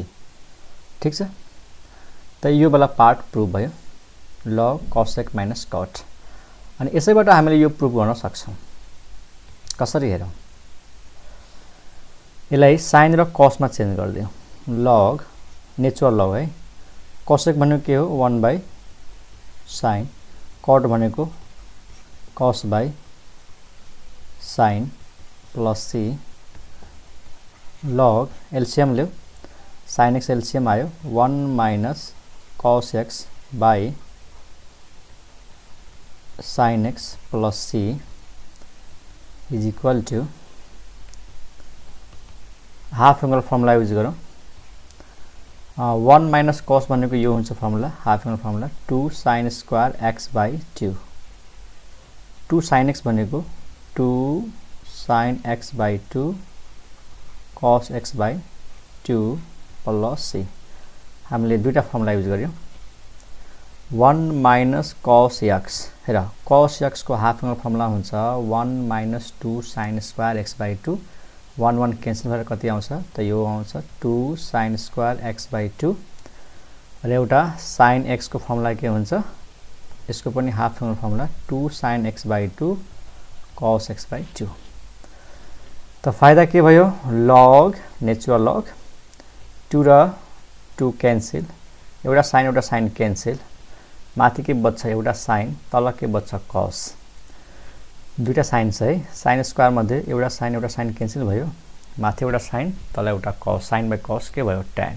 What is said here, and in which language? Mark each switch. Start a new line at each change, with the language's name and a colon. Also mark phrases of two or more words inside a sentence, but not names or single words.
Nepali: ठिक छ, त यो वाला पार्ट प्रुफ भयो,
English: log cosec minus cot.
Nepali: अनि यसैबाट हामीले यो प्रुफ गर्न सक्छौँ। कसरी हेरौँ? यसलाई साइन र कस मा चेन्ज गरिदिउँ। लग नेचुरल लग है, cosec भनेको के हो?
English: 1 by sine,
Nepali: कट भनेको
English: cos by sin plus c log LCM
Nepali: ल्यो sin x एलसीएम आयो
English: 1 minus cos x by sin x plus c is equal to half angle formula use
Nepali: करूँ
English: 1 minus cos
Nepali: भनेको यो हुन्छ
English: formula half angle formula 2 sin square x by 2 2 sin x
Nepali: भनेको
English: 2 sin x by 2 cos x by 2 plus c
Nepali: हामीले दुईटा फर्मुला यूज गर्यौं
English: 1 minus cos x
Nepali: हेर cos x को
English: half angle formula
Nepali: हुन्छ
English: 1 minus 2 sin square x by 2
Nepali: 1 1 क्यान्सल भएर कति आउँछ त यो आउँछ
English: 2 sin square x by 2
Nepali: र एउटा sin x को फर्मुला के हुन्छ यसको पनि
English: half angle formula 2 sin x by 2 cos x by 2
Nepali: त फाइदा के भयो log नेचुरल log 2 र 2 क्यान्सल एउटा sin क्यान्सल माथि के बच्छ एउटा sin तल के बच्छ cos दुईटा sin छ है sin स्क्वायर मध्ये एउटा sin क्यान्सल भयो माथि एउटा sin तल एउटा cos
English: sin by cos
Nepali: के भयो